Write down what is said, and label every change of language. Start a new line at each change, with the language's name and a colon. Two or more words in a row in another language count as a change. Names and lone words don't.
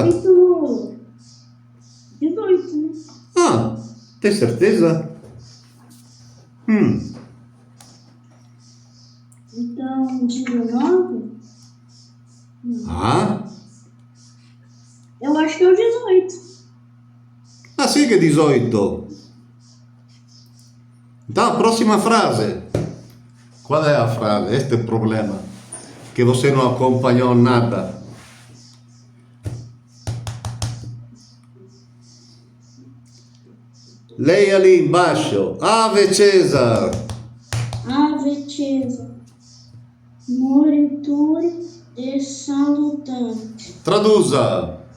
Portuguese: Capítulo 18, né? Ah, tem certeza? Então, 19? Ah, Eu acho que é o 18.
Italian: ah sì che è 18.
Portuguese: Então, a próxima frase. Qual é a frase? Este é o problema. Que você não acompanhou nada. Lei ali embaixo.
Latin: Ave Cesar. Ave Cesar, moriture e salutante.
Portuguese: Traduza.